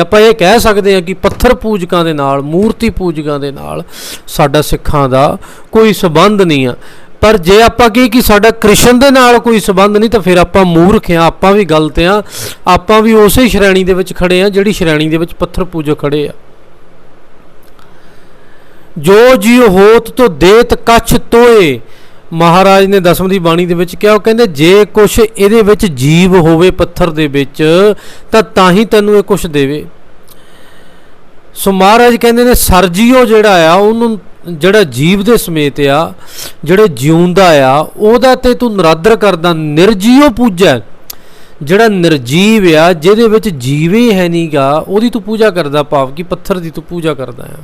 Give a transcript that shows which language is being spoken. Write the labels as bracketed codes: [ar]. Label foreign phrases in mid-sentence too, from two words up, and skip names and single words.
[pa] ਆਪਾਂ ਇਹ ਕਹਿ ਸਕਦੇ ਹਾਂ ਕਿ ਪੱਥਰ ਪੂਜਕਾਂ ਦੇ ਨਾਲ ਮੂਰਤੀ ਪੂਜਕਾਂ ਦੇ ਨਾਲ ਸਾਡਾ ਸਿੱਖਾਂ ਦਾ ਕੋਈ ਸੰਬੰਧ ਨਹੀਂ ਆ। ਪਰ ਜੇ ਆਪਾਂ ਕਹੀਏ ਕਿ ਸਾਡਾ ਕ੍ਰਿਸ਼ਨ ਦੇ ਨਾਲ ਕੋਈ ਸੰਬੰਧ ਨਹੀਂ ਤਾਂ ਫਿਰ ਆਪਾਂ ਮੂਰਖ ਹਾਂ, ਆਪਾਂ ਵੀ ਗ਼ਲਤ ਹਾਂ, ਆਪਾਂ ਵੀ ਉਸੇ ਸ਼੍ਰੇਣੀ ਦੇ ਵਿਚ ਖੜ੍ਹੇ ਹਾਂ ਜਿਹੜੀ ਸ਼੍ਰੇਣੀ ਦੇ ਵਿਚ ਪੱਥਰ ਪੂਜਕ ਖੜ੍ਹੇ ਆ। [bra] जो जीव होत तो देत कछ तोए, [pa] ਮਹਾਰਾਜ ਨੇ ਦਸਮ ਦੀ ਬਾਣੀ ਦੇ ਵਿਚ ਕਿਹਾ, ਉਹ ਕਹਿੰਦੇ ਜੇ ਕੁਝ ਇਹਦੇ ਵਿਚ ਜੀਵ ਹੋਵੇ ਪੱਥਰ ਦੇ ਵਿਚ ਤਾਂ ਹੀ ਤੈਨੂੰ ਇਹ ਕੁਝ ਦੇਵੇ। ਸੋ ਮਹਾਰਾਜ ਕਹਿੰਦੇ ਨੇ ਸਰਜੀਓ ਜਿਹੜਾ ਆ ਉਹਨੂੰ ਜਿਹੜਾ ਜੀਵ ਦੇ ਸਮੇਤ ਆ ਜਿਹੜੇ ਜਿਉਂਦਾ ਆ ਉਹਦਾ ਤੇ ਤੂ ਨਿਰਾਦਰ ਕਰਦਾ, ਨਿਰਜੀਓ ਪੂਜਾ ਜਿਹੜਾ ਨਿਰਜੀਵ ਆ ਜਿਹਦੇ ਵਿਚ ਜੀਵ ਹੀ ਹੈ ਨਹੀਂ ਗਾ ਉਹਦੀ ਤੂ ਪੂਜਾ ਕਰਦਾ, ਭਾਵ ਕਿ ਪੱਥਰ ਦੀ ਤੂ ਪੂਜਾ ਕਰਦਾ ਆ।